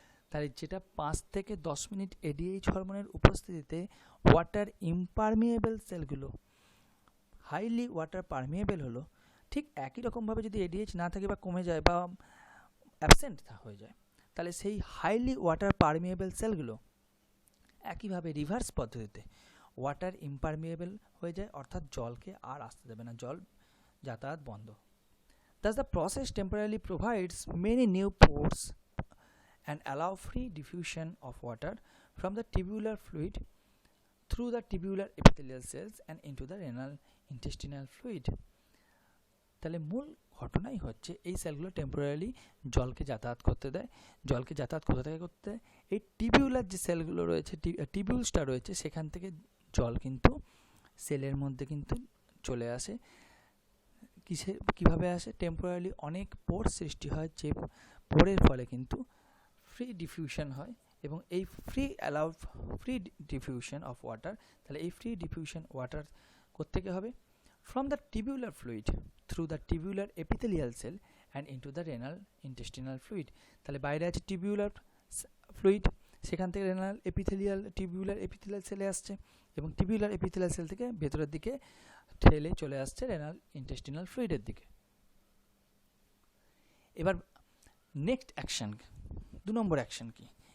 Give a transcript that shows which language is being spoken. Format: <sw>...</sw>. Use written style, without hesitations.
<bn>তাহলে যেটা 5 থেকে 10 মিনিট এডিএইচ হরমোনের উপস্থিতিতে ওয়াটার ইম্পারমিয়েবল সেলগুলো হাইলি ওয়াটার পারমিয়েবল হলো, ঠিক একই রকমভাবে যদি এডিএইচ না থাকে বা কমে যায় বা অ্যাবসেন্ট হয়ে যায়, তাহলে সেই হাইলি ওয়াটার পারমিয়েবল সেলগুলো একইভাবে রিভার্স পদ্ধতিতে ওয়াটার ইম্পারমিয়েবল হয়ে যায়, অর্থাৎ জলকে আর আসতে দেবে না, জল যাতায়াত বন্ধ।</bn> <en>Thus the process temporarily provides many new pores and allow free diffusion of water from the tubular fluid through the tubular epithelial cells and into the renal intestinal fluid.</en> <bn>তাহলে মূল ঘটনাই হচ্ছে এই সেলগুলো টেম্পোরারি জলকে যাতায়াত করতে দেয়। জলকে যাতায়াত করতে দেয় এই টিবিউলার যে সেলগুলো রয়েছে, টিবিউলসটা রয়েছে, সেখান থেকে জল কিন্তু সেলের মধ্যে কিন্তু চলে আসে। কিভাবে আসে? টেম্পোরারি অনেক পোর সৃষ্টি হয়, যে পোরের ফলে কিন্তু ফ্রি ডিফিউশন হয়, এবং এই ফ্রি ডিফিউশন অফ ওয়াটার, তাহলে এই ফ্রি ডিফিউশন ওয়াটার কোত্থেকে হবে?</bn> <en>From the tubular fluid through the tubular epithelial cell and into the renal intestinal fluid.</en> <bn>তাহলে বাইরে আছে টিবিউলার ফ্লুইড, সেখান থেকে রেনাল টিবিউলার এপিথেলিয়াল সেলে আসছে, এবং টিবিউলার এপিথেলিয়াল সেল থেকে ভেতরের দিকে ঠেলে চলে আসছে রেনাল ইন্টেস্টিনাল ফ্লুইডের দিকে। এবার নেক্সট অ্যাকশন, 2 নম্বর অ্যাকশন কি?</bn>